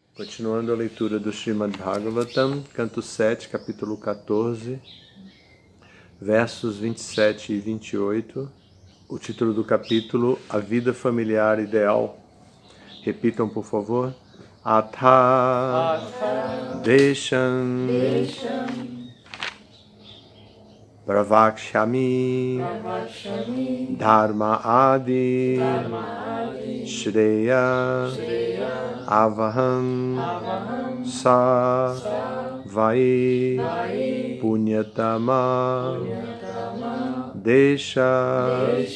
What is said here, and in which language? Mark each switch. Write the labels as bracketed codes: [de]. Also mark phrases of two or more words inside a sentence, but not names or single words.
[pt] Continuando a leitura do Srimad Bhagavatam, canto 7, capítulo 14, versos 27 e 28. O título do capítulo, A Vida Familiar Ideal. Repitam, por favor. [sa] Atha Desham Pravakshami Dharma Adi Shreya Avaham Sa Vai Punyatama Desha